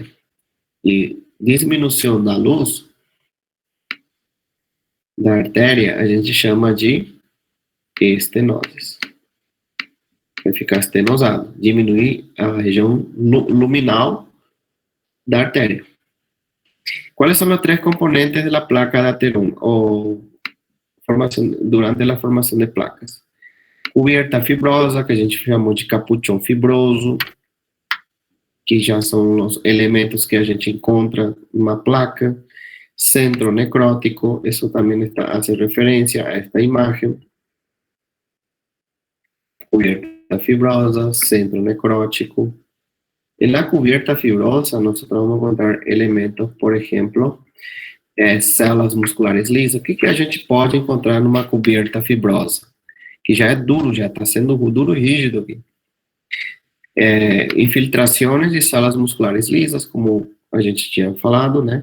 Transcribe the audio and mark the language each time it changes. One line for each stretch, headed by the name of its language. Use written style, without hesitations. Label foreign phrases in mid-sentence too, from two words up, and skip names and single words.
Portuguese: E diminuição da luz da artéria a gente chama de estenoses. Vai ficar estenosado, diminuir a região luminal da artéria.
Spanish: ¿Cuáles son los tres componentes de la placa de ateroma
Portuguese: durante a formação de placas?
Spanish: Cubierta fibrosa,
Portuguese: que a gente chamou de capuchão fibroso, que já são os elementos que a gente encontra numa placa. Centro necrótico, isso também hace referência a esta imagem.
Spanish: Cubierta fibrosa, centro necrótico. En la cubierta fibrosa, nosotros vamos a encontrar elementos,
Portuguese: por exemplo,
Spanish: células musculares lisas.
Portuguese: O que a gente pode encontrar numa coberta fibrosa? Que já é duro, já está sendo duro e rígido aqui. Infiltrações de células musculares lisas, como a gente tinha falado, né?